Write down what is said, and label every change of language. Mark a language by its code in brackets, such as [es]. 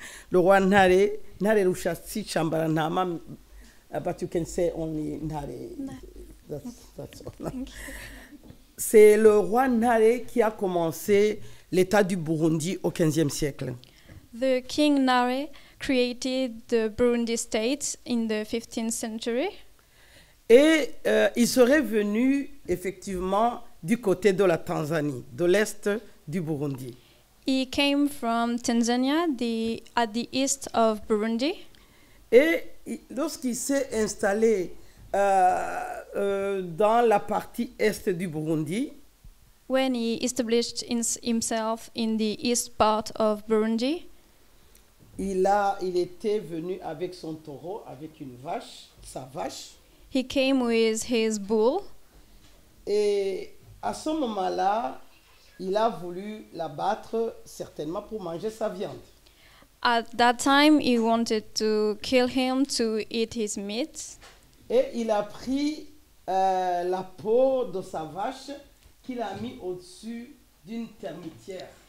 [fr] Le roi [en] Ntare Rushatsi Chambarantama, but you can say only Ntare. That's all. [fr] C'est le roi Ntare qui a commencé l'État du Burundi au XVe siècle. [en] The King Nare created the Burundi state in the 15th century. [fr] Et il serait venu effectivement du côté de la Tanzanie, de l'est du Burundi. [en] He came from Tanzania, at the east of Burundi. [fr] Et lorsqu'il s'est installé dans la partie est du Burundi, [en] When he established himself in the east part of Burundi, [fr] il était venu avec son taureau, avec une vache, sa vache. [en] he came with his bull. [fr] Et à ce moment-là, il a voulu la battre certainement pour manger sa viande. [en] At that time, he wanted to kill him to eat his meat. [fr] Et il a pris la peau de sa vache qu'il a mis au-dessus d'une termitière.